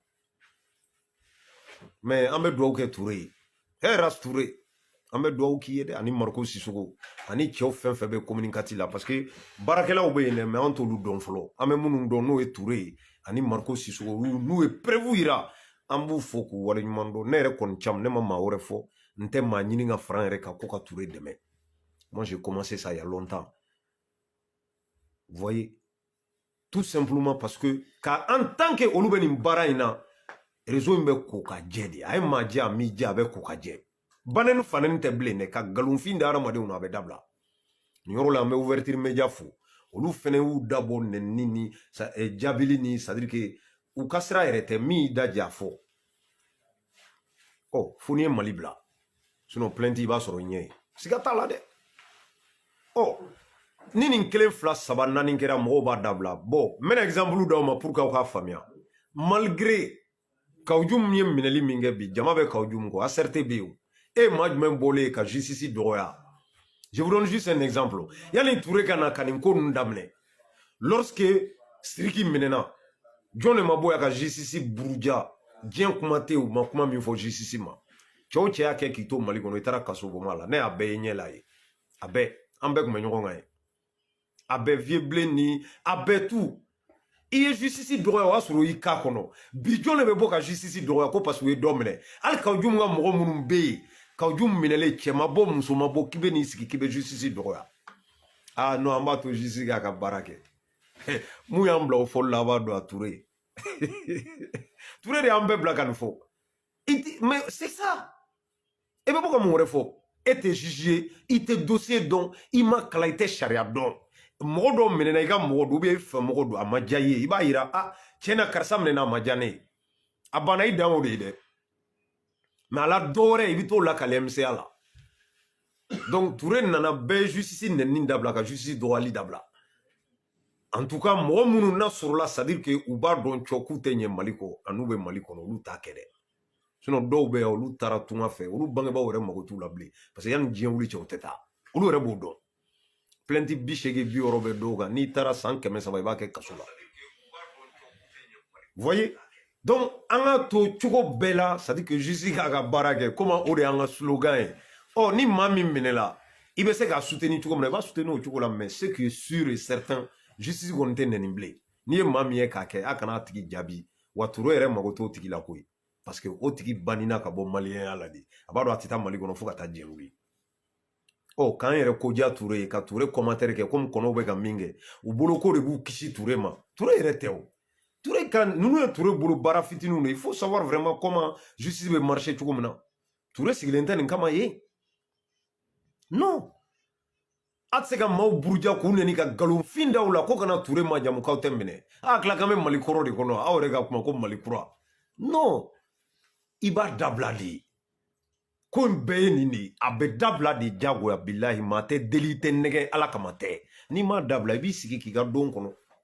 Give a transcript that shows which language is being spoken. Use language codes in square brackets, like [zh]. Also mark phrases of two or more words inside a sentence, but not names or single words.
[bm] mais an bɛ dugawu kɛ Ture ye hɛrɛ Ture an bɛ dugawu k'i ye dɛ ani Mariko Sisoko ani cɛw fɛn fɛn bɛ communicati la [fr] parce que [bm] baarakɛlaw bɛ yen dɛ mais an t'olu dɔn fɔlɔ an bɛ minnu dɔn n'o ye Ture ye ani Mariko Sisoko n'u ye preuve yira an b'u fɔ k'u waleɲuman dɔn ne yɛrɛ kɔni cam ne ma maa wɛrɛ fɔ n tɛ maa ɲini ka fara n yɛrɛ kan ko ka Ture dɛmɛ [fr] moi j'ai commencé ça il y a longtemps vous voyez tout simplement parce que en tant que [bm] olu bɛ nin baara in na réseau in bɛ ko ka jɛ de a ye maa jɛ a m'i jɛ a bɛ ko ka jɛ banɛni fanɛni tɛ bilen dɛ ka nkalonfin da hadamadenw na a bɛ dabila nin yɔrɔ la an bɛ [fr] ouverture média [bm] fo olu fɛnɛ y'u dabɔ nɛnini ni jaabili ni [fr] c'est à dire que [bm] u ka sira yɛrɛ tɛ min y'i da jɛ a fɔ ɔ fo n'i ye Mali bila [fr] sinon plainte [bm] i b'a sɔrɔ ɲɛ ye siga t'a la dɛ ɔ ni nin kelen fila saba naani kɛra mɔgɔw b'a dabila bon n bɛna exemple d'aw ma [fr] pour que [bm] aw k'a faamuya malgré Kawjum ye minɛli min kɛ bi jama bɛ Kawjum kɔ ACRT bɛ yen e maa jumɛn bɔlen ka justice dɔgɔya [fr] je vous donne juste un exemple [bm] yani Touré ka na ka nin ko ninnu daminɛ lorsque Sidiki minɛna jɔn de ma bɔ yan ka justice buruja diɲɛ kuma tɛ u ma kuma min fɔ justice ma cɛw cɛ y'a kɛ k'i to Mali kɔnɔ i taara kaso bɔnma la ne y'a bɛɛ ye ɲɛ la ye a bɛɛ an bɛɛ tun bɛ ɲɔgɔn kan ye a bɛɛ vieux bilen ni a bɛɛ tout i ye justice dɔgɔya o y'a sɔrɔ i k'a kɔnɔ bi jɔn de bɛ bɔ ka justice dɔgɔya ko [fr] parce que [bm] u ye dɔ minɛ hali Kawjum ka mɔgɔ minnu bɛ yen Kawjum minɛlen cɛ ma bɔ muso ma bɔ k'i bɛ n'i sigi k'i bɛ justice dɔgɔya ah non an b'a to justice k'a ka baara kɛ mun y'an bila o fɔli la a b'a dɔn a Touré Touré de y'an bɛɛ bila ka nin fɔ [fr] mais c'est ça [bm] e bɛ bɔ ka mun wɛrɛ fɔ e tɛ juge ye i tɛ dossier dɔn i ma kalan i tɛ sariya dɔn mɔgɔ dɔw minɛna i ka mɔgɔ don i fɛ mɔgɔ don a ma diya i ye i b'a yira ah tiɲɛna karisa minɛna a ma diya ne ye a banna i dan o de ye dɛ mais a la dɔ wɛrɛ i bɛ t'o lakale MCA la donc Touré nana bɛɛ justice nɛnini dabila ka justice dɔgɔyali dabila [fr] en tout cas [bm] mɔgɔ minnu n'a sɔrɔla [fr] c'est à dire que [bm] u b'a dɔn cɔ k'u tɛ ɲɛ Mali kɔ an'u bɛ Mali kɔnɔ olu t'a kɛ dɛ sinon dɔw bɛ yan olu taara tunga fɛ olu bangebaaw yɛrɛ mago t'u la bilen parce que yanni diɲɛ wuli cɛ u tɛ taa olu yɛrɛ b'o dɔn plainte 80 60 bɛ dɔw kan n'i taara san 300 i b'a kɛ kaso la [fr] voyez donc [bm] an ka to cogo bɛɛ la [fr] c'est à dire que [bm] justice k'a ka baara kɛ comme o de y'an ka slogan ye ɔ ni maa min minɛla i bɛ se k'a soutenir cogo min na i b'a soutenir o cogo la [fr] mais ce qui est sûr et certain [bm] justice kɔni tɛ nɛni bilen n'i ye maa min ye k'a kɛ a kana a tigi jaabi wa Touré yɛrɛ mago t'o tigi la koyi [fr] parce que [bm] o tigi banina ka bɔ maliyɛnya la de a b'a dɔn a tɛ taa Mali kɔnɔ fo ka taa diɲɛ wuli ɔ k'an yɛrɛ ko diya Touré ye ka Touré commentaire kɛ comme kɔnɔw bɛ ka min kɛ u bolo ko de b'u kisi Touré ma Touré yɛrɛ tɛ o Touré ka ninnu ye Touré bolo baara fitininw de [fr] il faut savoir vraiment comment [bm] justice bɛ marcher cogo min na Touré sigilen tɛ nin kama ye non a tɛ se ka maaw buruja k'u nɛni ka nkalonfin da u la ko kana Touré majamu k'aw tɛ minɛ a tila k'an bɛ Mali kɔrɔ de kɔnɔ aw yɛrɛ ka kuma ko Mali kura non i b'a dabila de ko in bɛɛ ye nin de ye a bɛ dabila de jagoya bilahi maa tɛ deli tɛ nɛgɛ ala kama tɛ n'i m'a dabila i b'i sigi k'i ka don kɔnɔ